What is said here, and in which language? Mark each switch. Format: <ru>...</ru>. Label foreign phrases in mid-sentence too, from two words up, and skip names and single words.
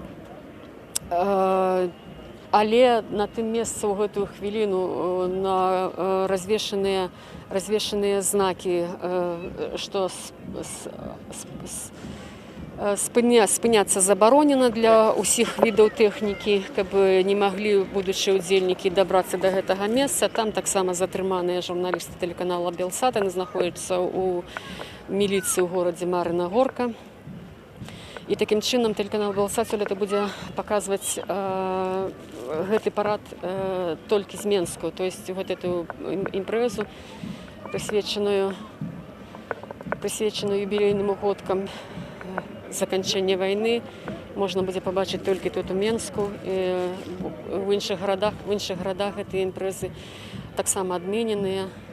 <be>Але на тым месцы ў гэтую хвіліну развешаныя знакі, што спыняцца забаронена для ўсіх відаў тэхнікі, каб не маглі будучыя ўдзельнікі дабрацца да гэтага месца. Там таксама затрыманыя журналісты тэлеканала Белсат, яны знаходзяцца ў міліцыі ў горадзе Марына Горка. І такім чынам тэлеканал «Баласа» сёлета будзе паказваць гэты парад толькі з Менску.</be> <ru>То есть вот эту</ru> <be>імпрэзу, прысвечаную юбілейным угодкам заканчэння вайны, можна будзе пабачыць толькі тут у Менску. В іншых гарадах гэтыя імпрэзы таксама адмененыя.</be>